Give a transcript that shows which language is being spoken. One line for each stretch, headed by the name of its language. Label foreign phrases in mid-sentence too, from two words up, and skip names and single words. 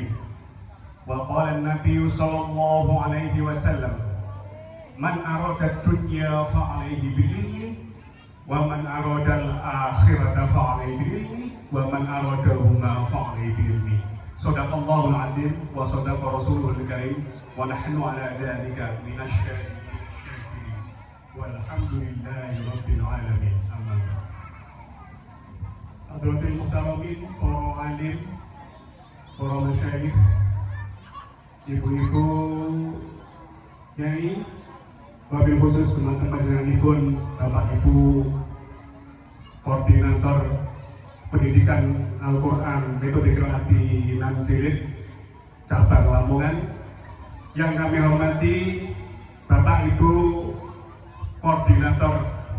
Arabic: وقال النبي صلى الله عليه وسلم من أراد الدنيا فعليه بعلمه ومن أراد الآخرة فعليه بعلمه ومن أرادهما فعليه بعلمه. Sadaqallahul Azim wa sadaqa Rasulul Karim wa nahnu ala dzalika minasy-syakirin walhamdulillahi rabbil alamin. Amma ba'd. Hadratil muhtaramin,
Indonesian: para alim, para masyayikh, ibu-ibu, nyai,
Arabic: wabil khusus
Indonesian: teman-teman panjenenganipun Bapak Ibu Koordinator Pendidikan Al-Quran Metode Qiraati 6 Jilid Cabang Lamongan, yang kami hormati Bapak Ibu Koordinator